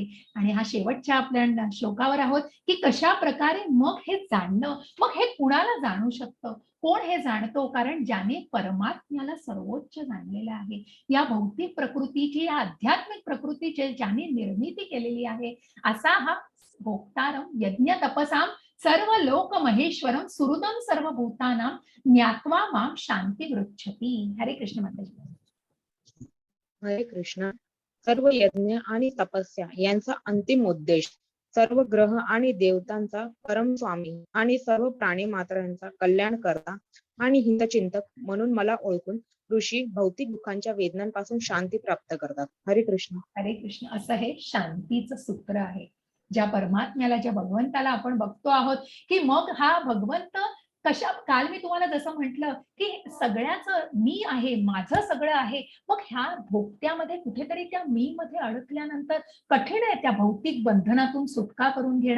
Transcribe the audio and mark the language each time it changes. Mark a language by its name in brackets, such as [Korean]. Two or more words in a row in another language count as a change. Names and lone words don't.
[Marathi] आणि हा शेवटच्या आपल्या श्लोकावर आहोत, की कशा प्रकारे मग हे जाणणं, मग हे कुणाला जाणू शकतं, कोण हे जाणतो, कारण ज्याने परमात्म्याला सर्वोच्च जाणलेलं आहे, या भौतिक प्रकृतीची, या आध्यात्मिक प्रकृतीची ज्याने निर्मिती केलेली आहे, असा हा [Sanskrit] भोक्तारम यज्ञ तपसाम सर्व लोक महेश्वरम सुहृदम सर्व भूतानाम ज्ञात्वा माम शांती गृच्छती. [Marathi] हरे कृष्ण माताजी. हरे कृष्ण. सर्व यज्ञ आणि तपस्या यांचा अंतिम उद्देश सर्व ग्रह आणि देवतांचा परम स्वामी आणि सर्व प्राणी मात्रांचा कल्याण करता आणि हितचिंतक म्हणून मला ओळखून ऋषी भौतिक दुःखांच्या वेदनांपासून शांती प्राप्त करतात. हरे कृष्ण. हरे कृष्ण. असं हे शांतीचं सूत्र आहे. ज्या परमात्म्याला, ज्या भगवंताला आपण बघतो आहोत, की मग हा भगवंत कशा, काल मी तुम्हाला जसं म्हटलं, की सगळ्याचं मी आहे, माझं सगळं आहे. मग ह्या भोगत्यामध्ये कुठेतरी त्या मी मध्ये अडकल्यानंतर कठीण आहे त्या भौतिक बंधनातून सुटका करून घेणं.